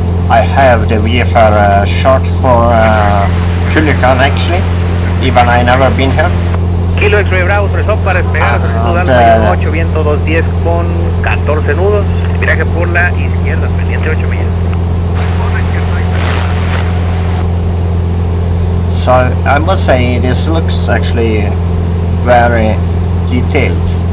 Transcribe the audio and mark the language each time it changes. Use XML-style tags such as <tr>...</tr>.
<en>I have the VFR shot for Culiacan actually, even I never been here.</en> <es>Kilo X-Ray Bravo, autorizado para despegar, solicitud Alfa 8, viento 210 con 14 nudos, viraje por la izquierda, pendiente 8 millas.</es> <en>So I must say this looks actually very detailed.</en>